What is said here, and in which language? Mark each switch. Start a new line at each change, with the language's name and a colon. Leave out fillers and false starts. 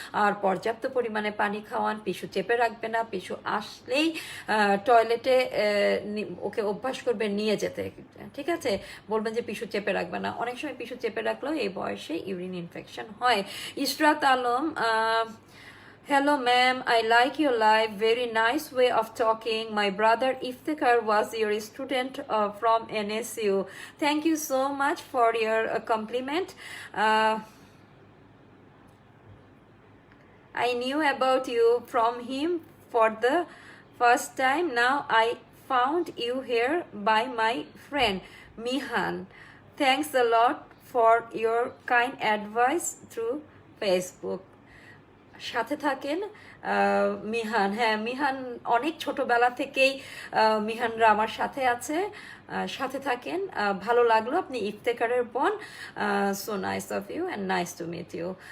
Bangla: আর পর্যাপ্ত পরিমাণে পানি খাওয়ান। পিছু চেপে রাখবে না, পিছু আসলেই টয়লেটে ওকে অভ্যাস করবে নিয়ে যেতে, ঠিক আছে? বলবেন যে পিছু চেপে রাখবে না, অনেক সময় পিছু চেপে রাখলেও এই বয়সে ইউরিন ইনফেকশন হয়। Ishrat Alam,
English: Hello, ma'am. I like your live. Very nice way of talking. My brother Iftikhar was your student from NSU. Thank you so much for your compliment. I knew about you from him for the first time. Now I found you here by my friend Mihan. Thanks a lot for your kind advice through Facebook.
Bangla: সাথে থাকেন মিহান। হ্যাঁ, মিহান অনেক ছোটবেলা থেকেই মিহানরা আমার সাথে আছে। সাথে থাকেন। ভালো লাগলো, আপনি ইফতেখারের বোন।
English: So nice of you and nice to meet you.